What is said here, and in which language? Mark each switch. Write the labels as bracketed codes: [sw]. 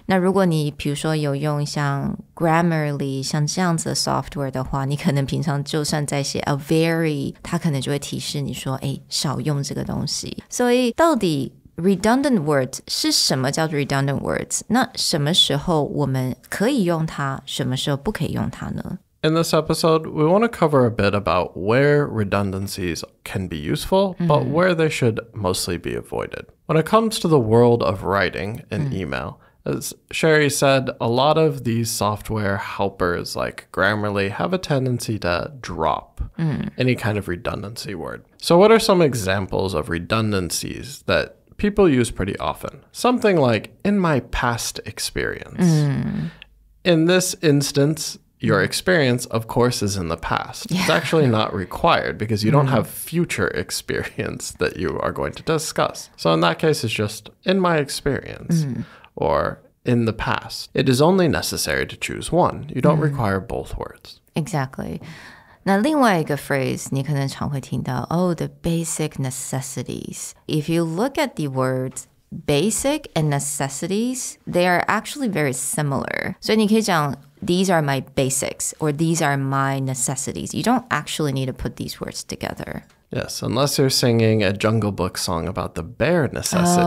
[zh] 那如果你比如说有用像 Grammarly 像这样子的 software 的话，你可能平常就算在写 [en] a very, [zh] 它可能就会提示你说少用这个东西。所以到底redundant words 是什么叫做 redundant words？那什么时候我们可以用它，什么时候不可以用它呢？ [en] In this episode, we want to cover a bit about where redundancies can be useful, but where they should mostly be avoided. When it comes to the world of writing in email, as Sherry said, a lot of these software helpers like Grammarly have a tendency to drop any kind of redundancy word. So what are some examples of redundancies that people use pretty often? Something like, in my past experience. In this instance, your experience, of course, is in the past. Yeah. It's actually not required because you don't have future experience that you are going to discuss. So in that case, it's just, in my experience, or in the past. It is only necessary to choose one. You don't require both words. Exactly. [zh] 那另外一个 phrase 你可能常会听到 [en] the basic necessities. If you look at the words basic and necessities, they are actually very similar. [zh] 所以你可以讲 [en] these are my basics or these are my necessities. You don't actually need to put these words together. Yes, unless you're singing a Jungle Book song about the bare necessities.